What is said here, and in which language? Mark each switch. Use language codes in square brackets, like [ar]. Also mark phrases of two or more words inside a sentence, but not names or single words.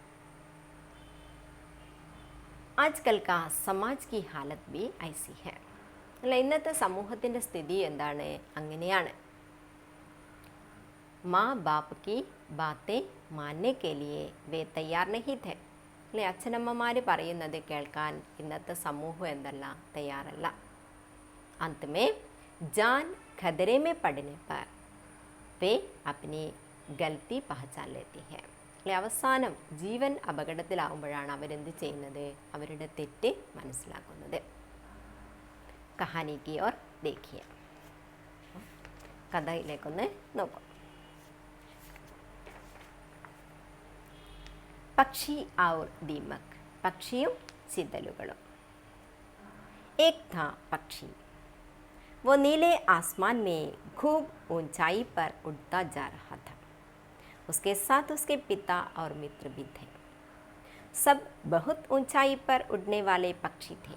[hi] आजकल का समाज की हालत भी ऐसी है. [ml] അല്ല, ഇന്നത്തെ സമൂഹത്തിൻ്റെ സ്ഥിതി എന്താണ്? അങ്ങനെയാണ്. [hi] माँ बाप की बातें मानने के लिए वे तैयार नहीं थे. [ml] അല്ലെ, അച്ഛനമ്മമാർ പറയുന്നത് കേൾക്കാൻ ഇന്നത്തെ സമൂഹം എന്തല്ല, തയ്യാറല്ല. [hi] अंत में जान खतरे में पड़ने पर वे अपनी गलती पहचान लेती है. [ml] അല്ലെ, അവസാനം ജീവൻ അപകടത്തിലാവുമ്പോഴാണ് അവരെന്ത് ചെയ്യുന്നത്? അവരുടെ തെറ്റ് മനസ്സിലാക്കുന്നത്. [hi] कहानी की ओर देखिए. [ml] കഥയിലേക്കൊന്ന് നോക്കാം. [hi] പക്ഷി और दीमक. [ml] പക്ഷിയും ചിതലുകളും. [hi] एक था पक्षी. वो नीले आसमान में खूब ऊंचाई पर उड़ता जा रहा था. उसके साथ उसके पिता और मित्र भी थे. सब बहुत ऊंचाई पर उड़ने वाले पक्षी थे.